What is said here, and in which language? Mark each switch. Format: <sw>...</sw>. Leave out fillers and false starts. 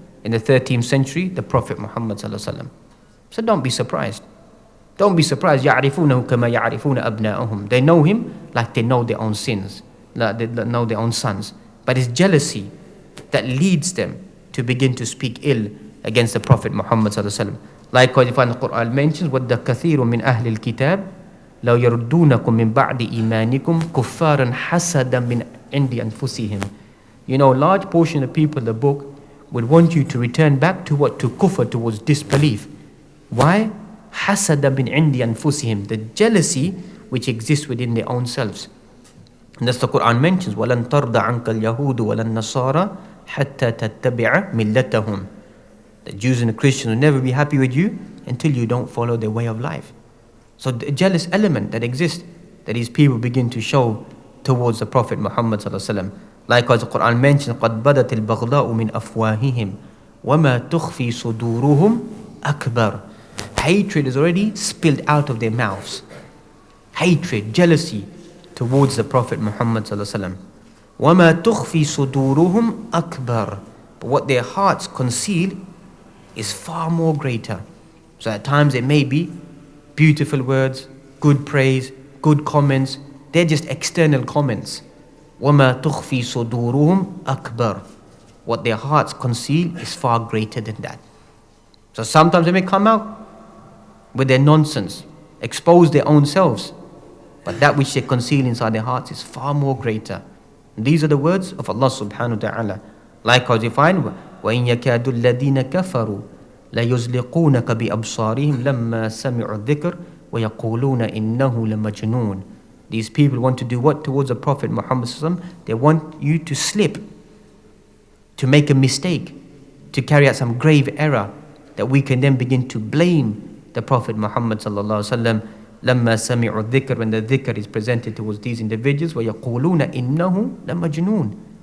<en>In the 13th century, the Prophet Muhammad sallallahu alaihi wasallam. So don't be surprised. Don't be surprised.</en> <ar>يَعْرِفُونَهُ كَمَا يَعْرِفُونَ أَبْنَاءَهُم.</ar> <en>They know him like they know their own sins, like they know their own sons. But it's jealousy that leads them to begin to speak ill against the Prophet Muhammad sallallahu alaihi wasallam. Likewise, you find the Quran mentions,</en> <ar>وَدَّ كَثِيرٌ مِّنْ أَهْلِ الْكِتَابِ لَوْ يَرُدُّونَكُم مِّن بَعْدِ إِيمَانِكُمْ كُفَّارًا حَسَدًا مِّنْ عِنْدِ أَنفُسِهِمْ.</ar> <en>You know, a large portion of the people in the book would want you to return back to what? To kufr, towards disbelief. Why?</en> <ar>حَسَدًا مِّنْ عِنْدِ أَنفُسِهِمْ.</ar> <en>The jealousy which exists within their own selves. And that's the Quran mentions,</en> <ar>وَلَن تَرْضَ عَنْكَ الْيَهُودُ وَلَا النَّصَارَى حَتَّى تَتَّبِعَ مِلَّتَهُم.</ar> <en>The Jews and the Christians will never be happy with you until you don't follow their way of life. So the jealous element that exists, that these people begin to show towards the Prophet Muhammad sallallahu alaihi wasallam. Likewise, the Quran mentions,</en> <ar>قَدْ بَدَتِ الْبَغْضَاءُ مِنْ أَفْوَاهِهِمْ وَمَا تُخْفِي صُدُورُهُمْ أَكْبَرُ.</ar> <en>Hatred is already spilled out of their mouths. Hatred, jealousy towards the Prophet Muhammad sallallahu alaihi wasallam.</en> <ar>وَمَا تُخْفِي صُدُورُهُمْ أَكْبَرُ.</ar> <en>But what their hearts conceal is far more greater. So at times it may be beautiful words, good praise, good comments. They're just external comments.</en> <ar>وَمَا تُخْفِي صُدُورُهُمْ أَكْبَرُ.</ar> <en>What their hearts conceal is far greater than that. So sometimes they may come out with their nonsense, expose their own selves, but that which they conceal inside their hearts is far more greater. And these are the words of Allah subhanahu wa ta'ala. Likewise, you find,</en> <ar>وَإِنْ يَكَادُ الَّذِينَ كَفَرُوا لَيُزْلِقُونَكَ بِأَبْصَارِهِمْ لَمَّا سَمِعُوا الذِّكْرَ وَيَقُولُونَ إِنَّهُ لَمَجْنُونَ.</ar> <en>These people want to do what towards the Prophet Muhammad sallallahu alaihi wasallam? They want you to slip, to make a mistake, to carry out some grave error, that we can then begin to blame the Prophet Muhammad sallallahu alaihi wasallam.</en> <ar>لَمَّا سَمِعُوا الذِّكْرَ.</ar> <en>When the dhikr is presented towards these individuals,</en> <ar>وَيَقُولُونَ إِنَّهُ لَمَجْنُونَ.</ar>